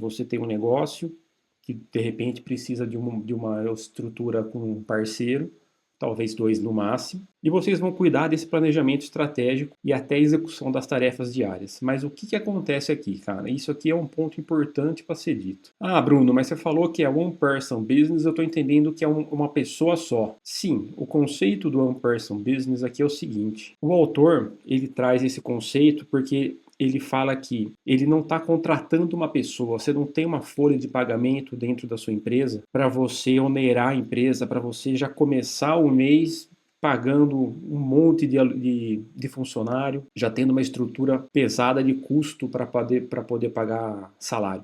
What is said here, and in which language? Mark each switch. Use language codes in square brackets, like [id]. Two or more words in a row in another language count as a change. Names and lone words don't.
[pt] Você tem um negócio que de repente precisa de uma estrutura com um parceiro, talvez dois no máximo, e vocês vão cuidar desse planejamento estratégico e até a execução das tarefas diárias. Mas o que acontece aqui, cara? Isso aqui é um ponto importante para ser dito. Ah, Bruno, mas você falou que é [en] one person business, [pt] eu estou entendendo que é uma pessoa só. Sim, o conceito do [en] one person business [pt] aqui é o seguinte: o autor ele traz esse conceito porque ele fala que ele não está contratando uma pessoa, você não tem uma folha de pagamento dentro da sua empresa para você onerar a empresa, para você já começar o mês pagando um monte de funcionário, já tendo uma estrutura pesada de custo para poder pagar salário.